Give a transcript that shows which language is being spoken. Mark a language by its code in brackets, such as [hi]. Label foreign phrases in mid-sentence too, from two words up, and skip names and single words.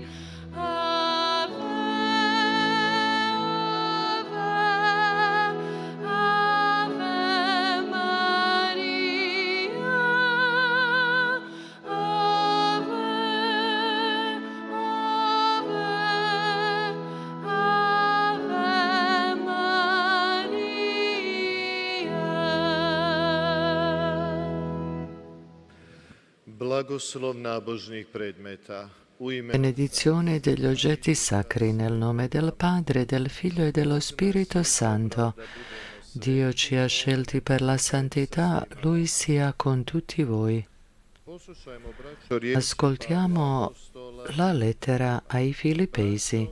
[la] Ave, Ave, Ave Maria, Ave, Ave, Ave Maria. [hr] Blagoslov nabožnih predmeta. U ime [it] Benedizione degli oggetti sacri nel nome del Padre, del Figlio e dello Spirito Santo. Dio ci ha scelti per la santità, Lui sia con tutti voi. Ascoltiamo la lettera ai Filippesi.